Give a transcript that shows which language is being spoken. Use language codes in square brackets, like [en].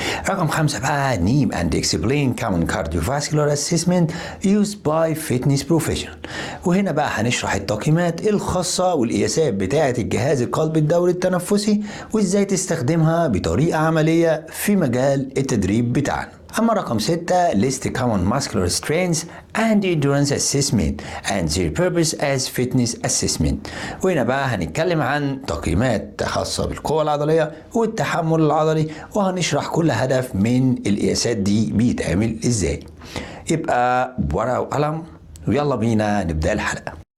[ar] رقم 5 بقى [en] Name and explain common cardiovascular assessment used by fitness professional. [ar] وهنا بقى هنشرح التقييمات الخاصة والقياسات بتاعة الجهاز القلبي الدوري التنفسي وازاي تستخدمها بطريقة عملية في مجال التدريب بتاعنا. أما رقم 6 [en] List common muscular strengths and endurance assessment and their purpose as fitness assessment. [ar] وهنا بقى هنتكلم عن تقييمات خاصة بالقوة العضلية والتحمل العضلي وهنشرح كل هدف من القياسات دي بيتعمل ازاي. يبقى ورقة وقلم ويلا بينا نبدأ الحلقة.